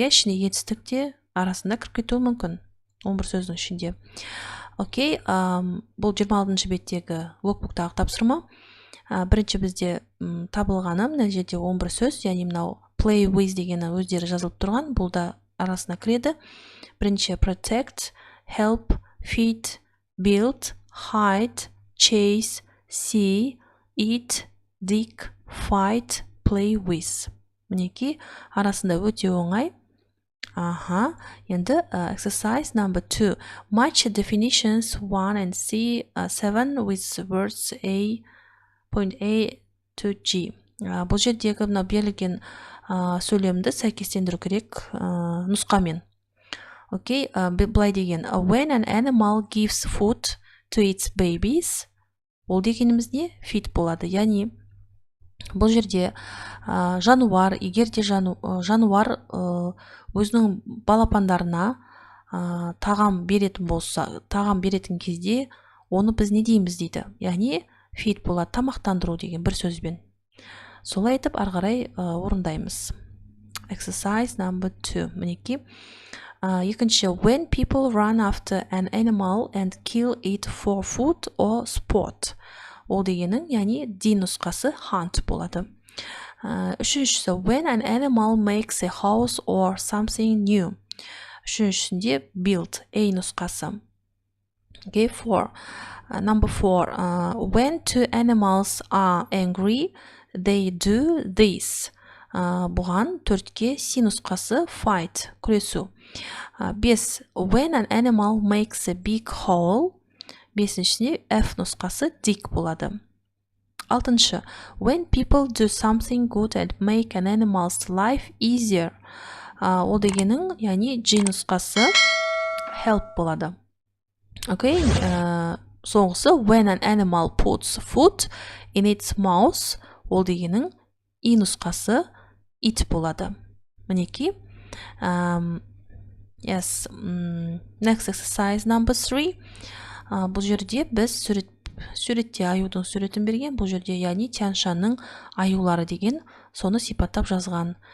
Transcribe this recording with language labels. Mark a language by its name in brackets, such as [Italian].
[Kazakh] Ішіне етістік те арасында кіріп кетуі мүмкін. 11 сөздің ішінде. Окей, бұл 26-шы беттегі workbook'тағы тапсырма. Бірінші бізде табылғаны мына жерде 11 сөз, яғни мынау [English] play with [Kazakh] дегені өздері жазылып тұрған, бұл да арасына кіреді. Бірінші [English] protect, help, feed, build, hide, chase, see, eat, dig, fight, play with. [Kazakh] Мінекей арасында өте оңай. [English] Енді exercise number 2. Match definitions 1 and C7 with words A, point A to G. [Kazakh] Бұл жердегі мына берілген сөйлемді сәйкестендіру керек нұсқамен. Окей, былай деген. [English] When an animal gives food to its babies, [Kazakh] ол дегеніміз не? Feed болады. Яғни бұл жерде жануар, егер де жануар өзінің балапандарына тағам беретін болса, тағам беретін кезде оны біз не дейміз дейді. Яғни feed болады, тамақтандыру деген бір сөзбен. Солай айтып ары қарай орындаймыз. [English] Exercise number 2. [Kazakh] Мінекей. Екінші, [English] when people run after an animal and kill it for food or sport. [Kazakh] Ол дегенің, яғни D нұсқасы hunt болады. [English] Үшіншісі, when an animal makes a house or something new. [Kazakh] Үшіншісінде build, A нұсқасы. [English] Okay, number 4. When two animals are angry, they do this. [Kazakh] Бұған төртке C нұсқасы fight, күресу. 5. [English] When an animal makes a big hole, [Kazakh] бесіншісіне F нұсқасы dig болады. [English] 6. When people do something good and make an animal's life easier. [Kazakh] Ол дегенің, яғни G нұсқасы help болады. Окей, соңғысы [English] when an animal puts food in its mouth. [Kazakh] Ол дегенің E нұсқасы it болады. Мінекей. [English] Yes. Next exercise number 3. [Kazakh] Бұл жерде біз суретте аюдың суретін берген. Бұл жерде яғни тяншанның аюлары деген соны сипаттап жазған.